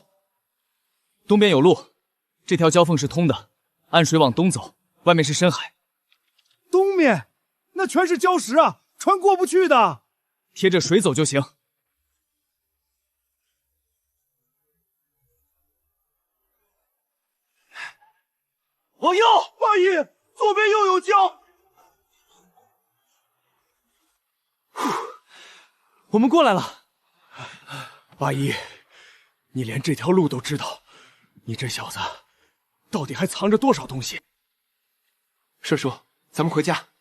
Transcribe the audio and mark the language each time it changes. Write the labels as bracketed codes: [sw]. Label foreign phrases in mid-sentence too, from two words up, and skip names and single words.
[zh] 東邊有路，這條蛟縫是通的，按水往東走，外面是深海。東面？那全是礁石啊，船過不去的。貼着水走就行。往右，八一，左邊又有礁。我們過來了。八一，你連這條路都知道，你這小子到底還藏着多少東西？帥叔，咱們回家。